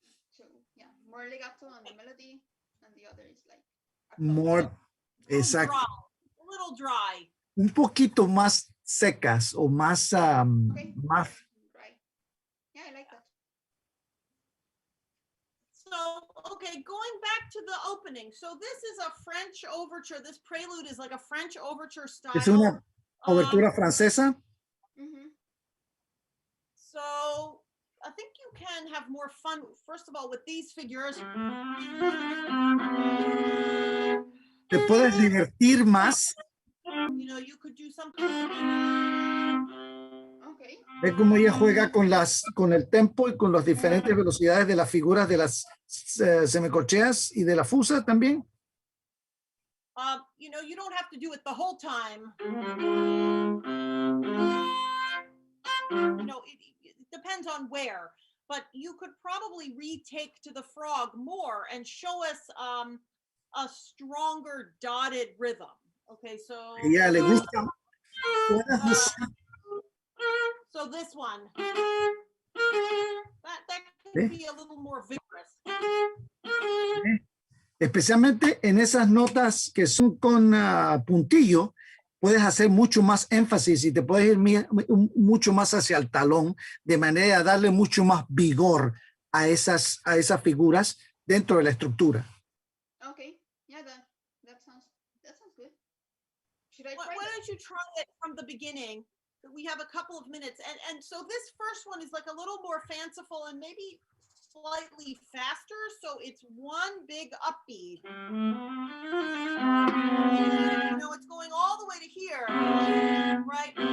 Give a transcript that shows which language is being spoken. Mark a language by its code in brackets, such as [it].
[en] So yeah, more legato on the melody, and the other is like More, [es] exacto. [en] A little dry. [es] Un poquito más secas o más, más. [en] right. Yeah, I like that. So, okay, going back to the opening. So this is a French overture. This prelude is like a French overture style. [es] Es una obertura francesa. [en] So I think you can have more fun, first of all, with these figures. [es] Te puedes divertir más. [en] You know, you could do something. Okay. [es] Ve cómo ella juega con el tempo y con las diferentes velocidades de las figuras de las semicorcheas y de la fusa también. [en] You know, you don't have to do it the whole time. You know, it depends on where, but you could probably retake to the frog more and show us a stronger dotted rhythm. Okay, so. [es] Ella le gusta. [en] So this one. That can be a little more vigorous. [es] Especialmente en esas notas que son con puntillo, puedes hacer mucho más énfasis y te puedes ir mucho más hacia el talón, de manera a darle mucho más vigor a esas figuras dentro de la estructura. [en] Okay. Yeah, that sounds good. Should I try Why don't you try it from the beginning? We have a couple of minutes, and so this first one is like a little more fanciful and maybe slightly faster, so it's one big upbeat. You know, it's going all the way to here, right?